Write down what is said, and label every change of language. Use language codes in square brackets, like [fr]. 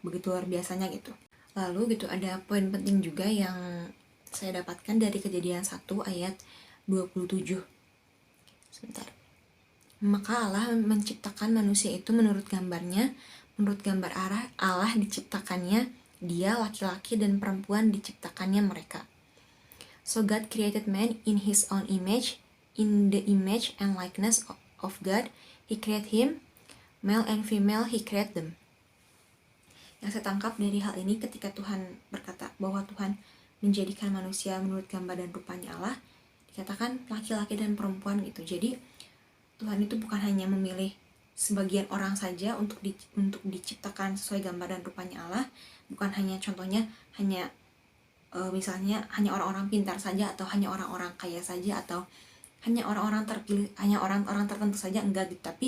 [id] Begitu luar biasanya gitu. Lalu gitu, ada poin penting juga yang saya dapatkan dari Kejadian 1 ayat 27. Sebentar. Maka Allah menciptakan manusia itu menurut gambarnya, menurut gambar Allah diciptakannya dia, laki-laki dan perempuan diciptakannya mereka. [en] So God created man in his own image, in the image and likeness of God he created him, male and female he created them. [id] Yang saya tangkap dari hal ini, ketika Tuhan berkata bahwa Tuhan menjadikan manusia menurut gambar dan rupanya Allah, dikatakan laki-laki dan perempuan gitu. Jadi Tuhan itu bukan hanya memilih sebagian orang saja untuk diciptakan sesuai gambar dan rupanya Allah, bukan hanya contohnya misalnya hanya orang-orang pintar saja, atau hanya orang-orang kaya saja, atau hanya orang-orang terpilih, hanya orang-orang tertentu saja, enggak gitu.